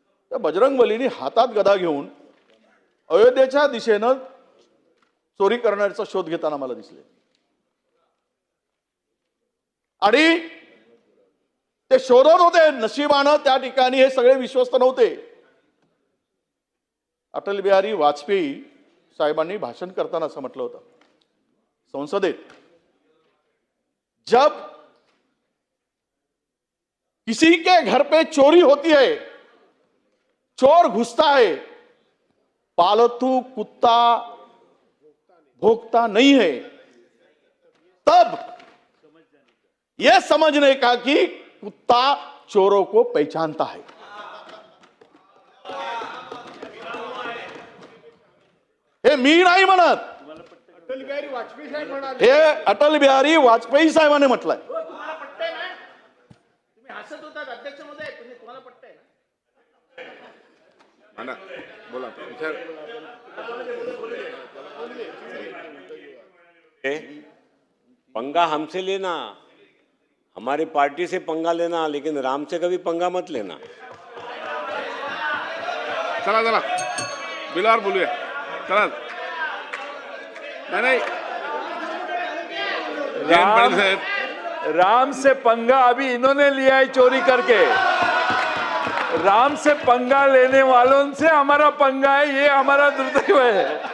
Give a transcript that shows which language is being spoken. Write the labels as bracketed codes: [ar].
[mr] त्या बजरंगबलीने हातात गदा घेऊन अयोध्येच्या दिशेनं चोरी करण्याचा शोध घेताना मला दिसले. आणि ते शोधत होते. नशिबानं त्या ठिकाणी हे सगळे विश्वस्त नव्हते. अटल बिहारी वाजपेयी साहेबांनी भाषण करताना असं म्हटलं होतं संसदेत, [hi] जब किसी के घर पे चोरी होती है, चोर घुसता है, पालतू कुत्ता भोगता नहीं है, तब यह समझने का कि कुत्ता चोरों को पहचानता है. [mr] हे मी नाही म्हणत, अटल बिहारी वाजपेयी साहेब म्हणाले. हे अटल बिहारी वाजपेयी साहेबांनी म्हटलंय. तुम्हाला पटतंय ना? तुम्ही हसत होतात अध्यक्ष महोदय, तुम्हाला पटतंय ना? बोला [hi] पंगा हमसे लेना, हमारी पार्टी से पंगा लेना, लेकिन राम से कभी पंगा मत लेना. [mr] चला चला बिलावर बोलूया. चला नाही जयंत पाटील साहेब, [hi] राम से पंगा अभी इन्होंने लिया है चोरी करके. राम से पंगा लेने वालों से हमारा पंगा है, ये हमारा दुर्दैव है.